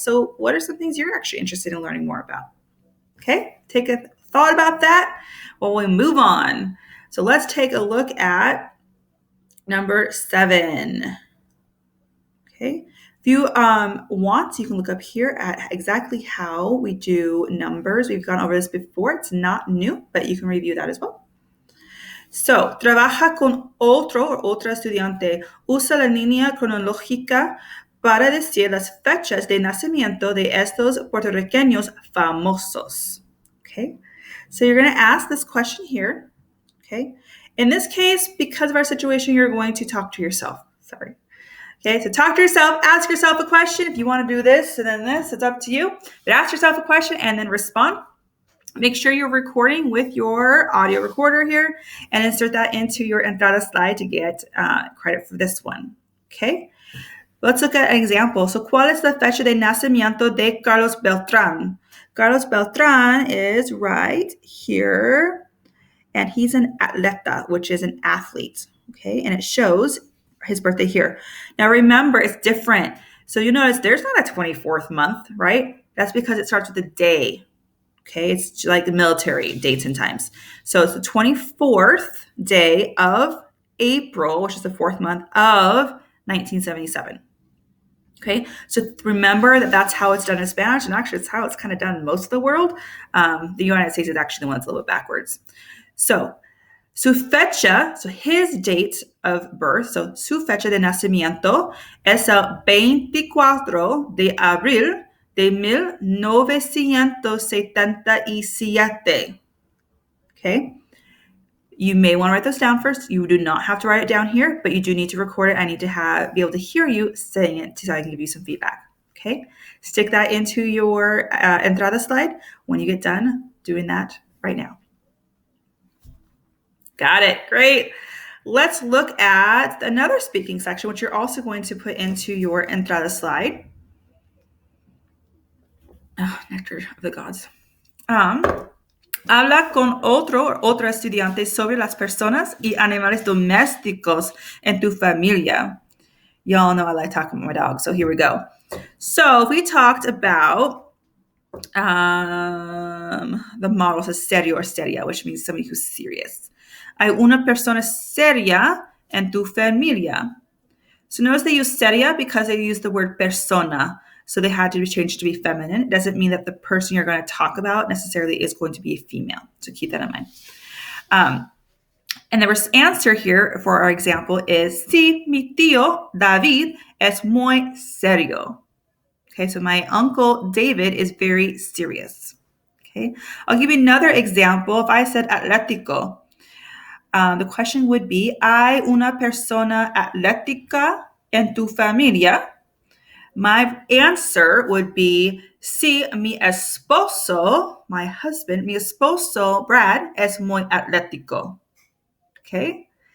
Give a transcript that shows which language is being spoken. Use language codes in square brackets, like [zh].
[en] So what are some things you're actually interested in learning more about? Okay, take a thought about that while we move on. So let's take a look at number 7. Okay, if you want, you can look up here at exactly how we do numbers. We've gone over this before. It's not new, but you can review that as well. [es] So, trabaja con otro o otra estudiante. Usa la línea cronológica para decir las fechas de nacimiento de estos puertorriqueños famosos. [en] Okay, so you're going to ask this question here. Okay, in this case, because of our situation, you're going to talk to yourself. Sorry. Okay, so talk to yourself, ask yourself a question. If you want to do this and then this, it's up to you. But ask yourself a question and then respond. Make sure you're recording with your audio recorder here and insert that into your entrada slide to get credit for this one. Okay, let's look at an example. [es] So, ¿cuál es la fecha de nacimiento de Carlos Beltrán? [en] Carlos Beltrán is right here, and he's an atleta, which is an athlete. Okay, and it shows his birthday here. Now, remember, it's different. So, you notice there's not a 24th month, right? That's because it starts with a day. Okay, it's like the military dates and times. So it's the 24th day of April, which is the 4th month of 1977. Okay, so remember that that's how it's done in Spanish, and actually it's how it's kind of done in most of the world. The United States is actually the one that's a little bit backwards. [es] So su fecha, [en] so his date of birth, [es] so su fecha de nacimiento es el 24 de abril de 1977. [en] Okay. You may want to write those down first. You do not have to write it down here, but you do need to record it. I need to be able to hear you saying it so I can give you some feedback. Okay. Stick that into your entrada slide when you get done doing that right now. Got it. Great. Let's look at another speaking section, which you're also going to put into your entrada slide. Oh, nectar of the gods. [es] Habla con otra estudiante sobre las personas y animales domésticos en tu familia. [en] Y'all know I like talking about my dog, so here we go. So if we talked about the model says serio or seria, which means somebody who's serious. [es] Hay una persona seria en tu familia. [en] So notice they use seria because they use the word persona. So they had to be changed to be feminine. It doesn't mean that the person you're going to talk about necessarily is going to be a female. So keep that in mind. And the answer here for our example is, [es] sí, mi tío David es muy serio. [en] Okay, so my uncle David is very serious. Okay, I'll give you another example. If I said atlético, the question would be, [es] ¿hay una persona atlética en tu familia? [en] My answer would be, [es] sí, mi esposo, [en] my husband, [es] mi esposo, Brad, es muy atlético. Okay?